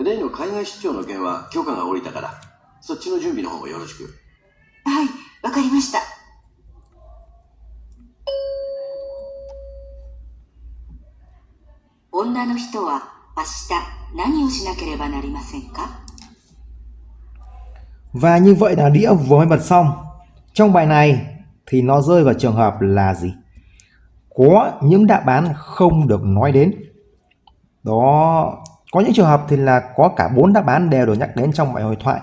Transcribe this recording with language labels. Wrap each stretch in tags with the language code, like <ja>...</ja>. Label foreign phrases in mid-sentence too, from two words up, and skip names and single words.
<ja>例の海外出張の件は許可が下りたから、そっちの準備の方もよろしく。はい、わかりました。女の人は明日何をしなければなりませんか?</ja> <vi>Và như vậy là đĩa vừa mới bật xong. Trong bài này thì nó rơi vào trường hợp là gì? Có những đáp án không được nói đến. Đó, có những trường hợp thì là có cả 4 đáp án đều được nhắc đến trong bài hội thoại.</vi>